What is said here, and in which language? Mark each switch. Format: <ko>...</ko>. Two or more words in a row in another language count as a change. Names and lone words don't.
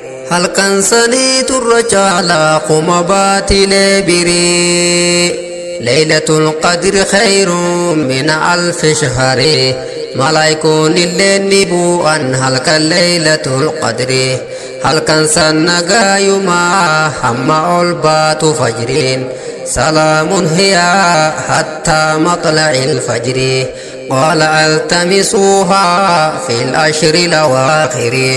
<om>Halkan sanii turra caalaa qoma baatilee birii.</om> <ar>ليلة القدر خير من ألف شهر.</ar> <om>Malaayikoon illee ni bu'an halkan Laylatul Qadri. Halkan san nagaayumaa hamma ol baatu fajriin.</om> <ar>سلام هي حتى مطلع الفجر. قال التمسوها في العشر الأواخر.</ar>